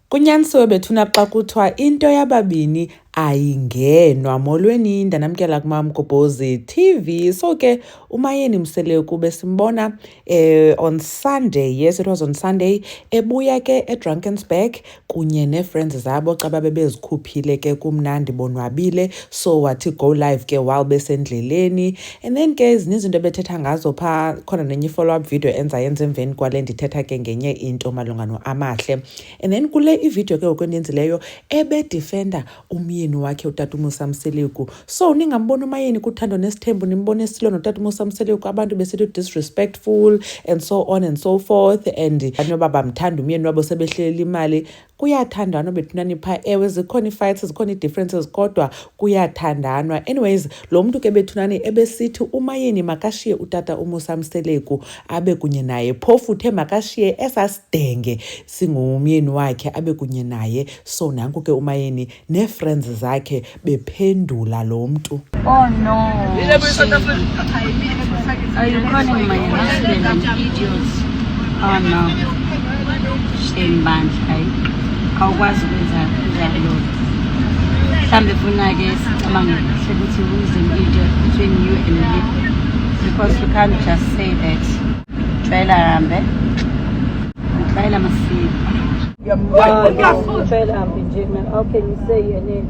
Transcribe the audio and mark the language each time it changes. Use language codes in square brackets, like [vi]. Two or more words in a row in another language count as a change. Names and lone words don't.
[xh] Kunyanisiwe bethuna xa kuthiwa into yababini ayingenwa. Molweni, ndanamkela kuMaMgobhozi TV. So ke uMayeni Mseleku besimbona [en] on Sunday, yes it was on Sunday, [xh] ebuya ke eDrakensberg kunye nee-friends zabo xa babe bezikhuphile ke kumnandi bonwabile, so wathi [en] go live [xh] ke while besendleleni. [en] And then [xh] ke ezinye izinto bethetha ngazo phaa, khona nenye i- [en] follow-up video [xh] yenza emveni kwale ndithetha ke ngenye into malunga noAmahle. [en] And then [xh] kule ivideo ke okwenyenzileyo ebedifenda umyeni wakhe utata uMusa Mseleku. So ningambona uMayeni kuthando nesithembu, nimbone esilo notata uMusa Mseleku, abantu besithi disrespectful [en] and so on and so forth, [xh] and anoba bamthanda umyeni wabo sebehleli imali. Kuyathandanwa bethunani phaa, ewe zikhona i-fights, zikhona i-differences, kodwa kuyathandanwa. Anyways, lo mntu ke bethunani ebesithi uMayeni makashiye utata uMusa Mseleku abe kunye naye, phofu uthe makashiye esasidenge singumyeni wakhe abe kunye naye. So nanku ke uMayeni nee-friends zakhe bephendula lo mntu. [en] Oh no, are you calling my husband an idiot? Oh no, [xh] shame bandla, hayi awukwazi ukwenza njalo. [zu] Mhlawumbe funa ke sicabange ukuthi [en] who is an idiot between you and me, because you can't just say that. [xh] Tshwela hambe, tshwela masipho. [en] How can you say your name?